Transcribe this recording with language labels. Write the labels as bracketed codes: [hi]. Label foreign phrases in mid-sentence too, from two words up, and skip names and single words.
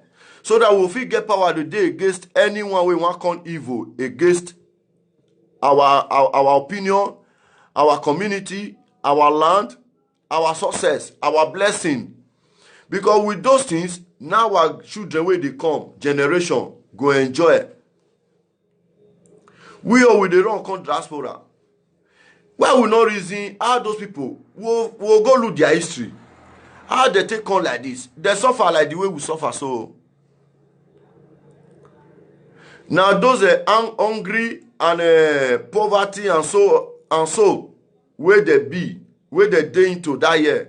[pcm] So that we fit get power today against anyone wey wan come evil against our opinion, our community, our land, our success, our blessing. Because with those things, now our children wey dey come, generation, go enjoy. We all with the run come diaspora. Why we not reason how those people will go look their history? How they take on like this? They suffer like the way we suffer. So now those hungry and poverty and so where they be, where they dey into that year.